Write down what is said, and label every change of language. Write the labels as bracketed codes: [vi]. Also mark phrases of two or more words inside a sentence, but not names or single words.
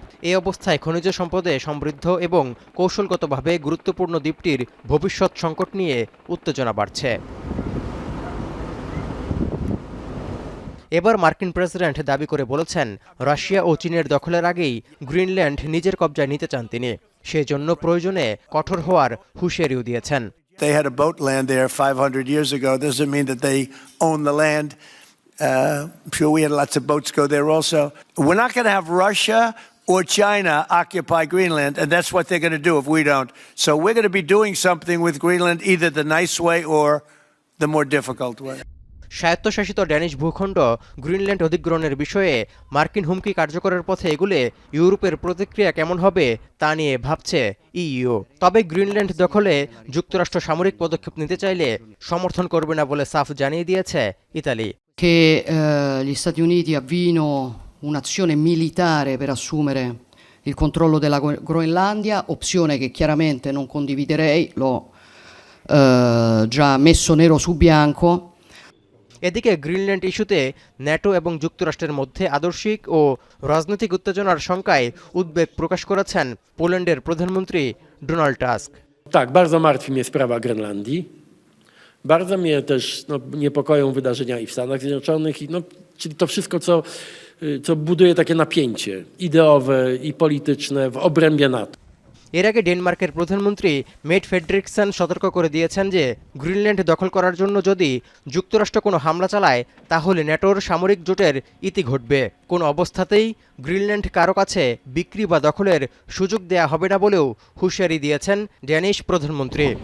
[bn] এই অবস্থায় খনিজ সম্পদে সমৃদ্ধ এবং কৌশলগতভাবে গুরুত্বপূর্ণ দ্বীপটির ভবিষ্যৎ সংকট নিয়ে উত্তেজনা বাড়ছে। এবার মার্কিন প্রেসিডেন্ট দাবি করে বলেছেন, রাশিয়া ও চীনের দখলের আগেই গ্রিনল্যান্ড নিজের কবজায় নিতে চান তিনি। সেজন্য প্রয়োজনে কঠোর হওয়ার হুঁশিয়ারিও দিয়েছেন। [en] They had a boat land there 500 years ago. Doesn't mean that they own the land. I'm sure we had lots of boats go there also. We're not going to have Russia or China occupy Greenland, and that's what they're going to do if we don't. So we're going to be doing something with Greenland, either the nice way or the more difficult way. [bn] স্বায়ত্তশাসিত ড্যানিশ ভূখণ্ড গ্রিনল্যান্ড অধিগ্রহণের বিষয়ে মার্কিন হুমকি কার্যকরের পথে এগুলে ইউরোপের প্রতিক্রিয়া কেমন হবে তা নিয়ে ভাবছে ইইউ। তবে গ্রিনল্যান্ড দখলে যুক্তরাষ্ট্র সামরিক পদক্ষেপ নিতে চাইলে সমর্থন করবে না বলে সাফ জানিয়ে দিয়েছে ইতালি। [it] Che gli Stati Uniti avviino un'azione militare per assumere il controllo della Groenlandia, opzione che chiaramente non condividerei, l'ho già messo nero su bianco. [bn] এদিকে গ্রিনল্যান্ড ইস্যুতে ন্যাটো এবং যুক্তরাষ্ট্রের মধ্যে আদর্শিক ও রাজনৈতিক উত্তেজনার শঙ্কায় উদ্বেগ প্রকাশ করেছেন পোল্যান্ডের প্রধানমন্ত্রী ডোনাল্ড টাস্ক। [pl] Tak, bardzo martwi mnie sprawa Grenlandii. Bardzo mnie też niepokoją wydarzenia i w Stanach Zjednoczonych, czyli to wszystko, co buduje takie napięcie ideowe i polityczne w obrębie NATO. [bn] এর আগে ডেনমার্কের প্রধানমন্ত্রী মেট ফ্রেডরিকসন সতর্ক করে দিয়েছেন যে গ্রিনল্যান্ড দখল করার জন্য যদি যুক্তরাষ্ট্র কোনো হামলা চালায় তাহলে ন্যাটোর সামরিক জোটের ইতি ঘটবে। কোনো অবস্থাতেই গ্রিনল্যান্ড কারো কাছে বিক্রি বা দখলের সুযোগ দেয়া হবে না বলেও হুঁশিয়ারি দিয়েছেন ড্যানিশ প্রধানমন্ত্রী।